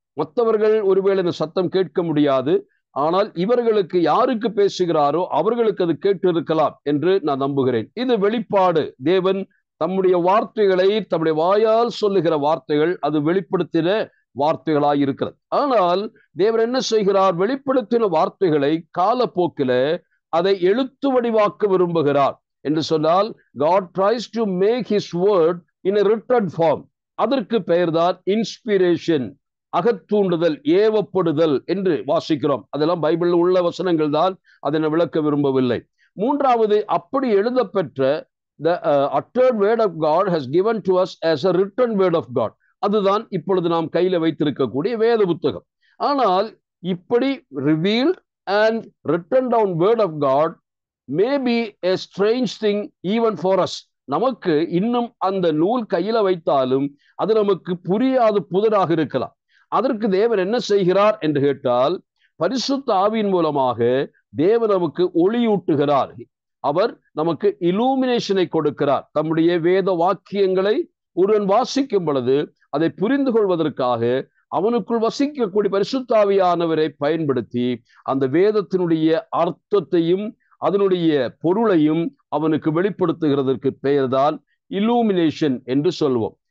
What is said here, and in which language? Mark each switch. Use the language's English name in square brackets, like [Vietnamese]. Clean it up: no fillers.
[Tamil] மற்றவர்கள் ஒருவேளை இந்த சத்தம் கேட்க முடியாது, ஆனால் இவர்களுக்கு யாருக்கு பேசுகிறாரோ அவர்களுக்கு அது கேட்டிருக்கலாம் என்று நான் நம்புகிறேன். இது வெளிப்பாடு. தேவன் தம்முடைய வார்த்தைகளை, தம்முடைய வாயால் சொல்லுகிற வார்த்தைகள், அது வெளிப்படுத்தின வார்த்தைகளாய் இருக்கிறது. ஆனால் தேவன் என்ன செய்கிறார்? வெளிப்படுத்தின வார்த்தைகளை காலப்போக்கில அதை எழுத்து வடிவாக்க விரும்புகிறார். என்று சொன்னால், [English] God tries to make his word in a written form. [Tamil] அதற்கு பெயர்தான் இன்ஸ்பிரேஷன், அகத்தூண்டுதல், ஏவப்படுதல் என்று வாசிக்கிறோம். அதெல்லாம் பைபிளில் உள்ள வசனங்கள் தான், அதை நான் விளக்க விரும்பவில்லை. மூன்றாவது, அப்படி எழுதப்பெற்ற [English] the uttered word of God has given to us as a written word of God. [Tamil] அதுதான் இப்பொழுது நாம் கையில வைத்திருக்கக்கூடிய வேத புத்தகம். ஆனால் இப்படி [English] revealed and written down word of God may be a strange thing even for us. [Tamil] நமக்கு இன்னும் அந்த நூல் கையில வைத்தாலும் அது நமக்கு புரியாது, புதிராக இருக்கலாம். அதற்கு தேவன் என்ன செய்கிறார் என்று கேட்டால், பரிசுத்த ஆவியின் மூலமாக தேவன் நமக்கு ஒளியூட்டுகிறார். அவர் நமக்கு இலூமினேஷனை கொடுக்கிறார். தம்முடைய வேத வாக்கியங்களை ஒருவன் வாசிக்கும் பொழுது அதை புரிந்து கொள்வதற்காக அவனுக்குள் வசிக்கக்கூடிய பரிசுத்த ஆவியானவரை பயன்படுத்தி அந்த வேதத்தினுடைய அர்த்தத்தையும் அதனுடைய பொருளையும் அவனுக்கு வெளிப்படுத்துகிறதற்கு பெயர்தான் இல்லூமினேஷன் என்று சொல்வோம்.